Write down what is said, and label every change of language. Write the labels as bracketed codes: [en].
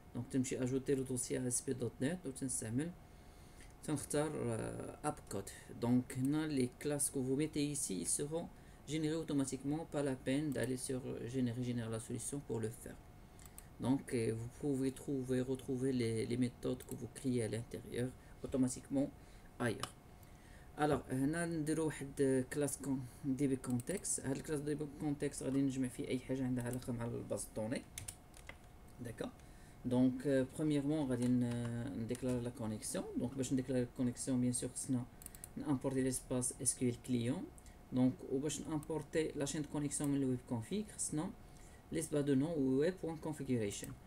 [fr] Donc [ar] تمشي [fr] ajouter le dossier ASP.NET [ar] وتنستعمل تنختار [fr] appcode. Donc [ar] هنا [fr] les classes que vous mettez ici ils seront générés automatiquement, pas la peine d'aller sur générer la solution pour le faire. Donc vous pouvez retrouver les méthodes que vous créez à l'intérieur automatiquement ailleurs. Alors [ar] هنا نديرو واحد كلاس دي بي كونتكست. هاد الكلاس دي بي كونتكست غادي نجمع فيه اي حاجه عندها علاقه مع الباز دوني. [fr] D'accord. Donc, premièrement, on va déclarer la connexion. Donc, pour déclarer la connexion, bien sûr, on importer l'espace SQL client. Donc, pour importer la chaîne de connexion dans le web config, sinon l'espace de nom web.configuration.